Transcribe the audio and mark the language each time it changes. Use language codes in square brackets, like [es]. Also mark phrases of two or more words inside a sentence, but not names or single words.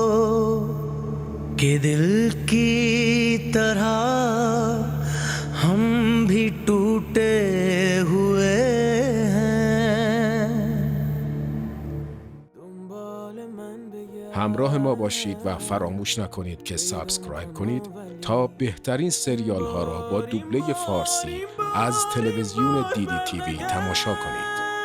[hi] कि दिल की तरह हम भी टूटे हुए हैं. [fa] همراه ما باشید و فراموش نکنید که سابسکرایب کنید تا بهترین سریال ها را با دوبله فارسی از تلویزیون دیدی تیوی تماشا کنید.